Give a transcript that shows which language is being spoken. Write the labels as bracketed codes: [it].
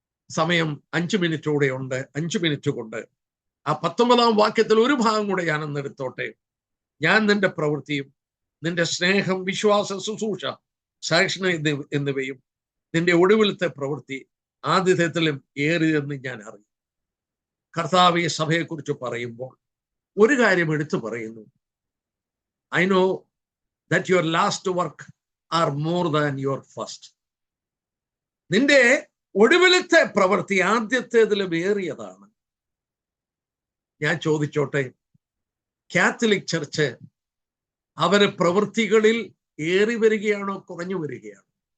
[ml] സമയം 5 മിനിറ്റ് കൂടെ ഉണ്ട്. 5 മിനിറ്റ് കൊണ്ട് ആ 19-ാം വാക്യത്തിൽ ഒരു ഭാഗം കൂടെ ഞാനൊന്ന് എടുത്തോട്ടെ. ഞാൻ നിന്റെ പ്രവൃത്തിയും നിന്റെ സ്നേഹം, വിശ്വാസ, ശുശ്രൂഷ, സാക്ഷണ എന്നിവയും നിന്റെ ഒടുവിലത്തെ പ്രവൃത്തി ആതിഥ്യത്തിലും ഏറിയതെന്ന് ഞാൻ അറിയും. കർത്താവ് ഈ സഭയെക്കുറിച്ച് പറയുമ്പോൾ ഒരു കാര്യം എടുത്തു പറയുന്നു, [en] I know that your last work are more than your first. [ml] നിന്റെ ഒടുവിലത്തെ പ്രവൃത്തി ആദ്യത്തേതിലും ഏറിയതാണ്. ഞാൻ ചോദിച്ചോട്ടെ, കാത്തലിക് ചർച്ച് അവര് പ്രവൃത്തികളിൽ ഏറി വരികയാണോ കുറഞ്ഞു വരികയാണോ?